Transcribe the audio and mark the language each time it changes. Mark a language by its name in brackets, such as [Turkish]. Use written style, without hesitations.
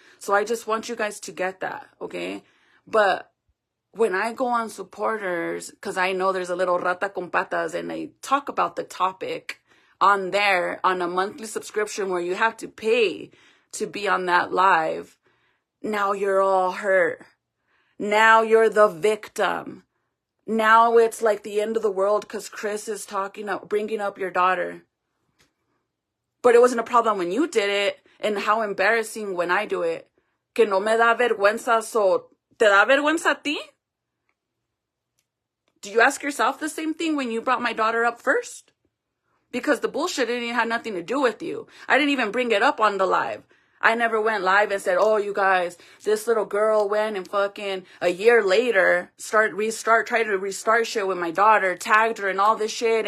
[English] So I just want you guys to get that, okay? But when I go on supporters, because I know there's a little [Spanish] rata con patas, [English] and they talk about the topic on there on a monthly subscription where you have to pay to be on that live, now you're all hurt. Now you're the victim. Now it's like the end of the world because Chris is bringing up your daughter. But it wasn't a problem when you did it, and how embarrassing when I do it. [Spanish] Que no me da vergüenza, so ¿te da vergüenza a ti? [English] Do you ask yourself the same thing when you brought my daughter up first? Because the bullshit didn't even have nothing to do with you. I didn't even bring it up on the live. I never went live and said, oh, you guys, this little girl went and fucking a year later tried to restart shit with my daughter, tagged her and all this shit.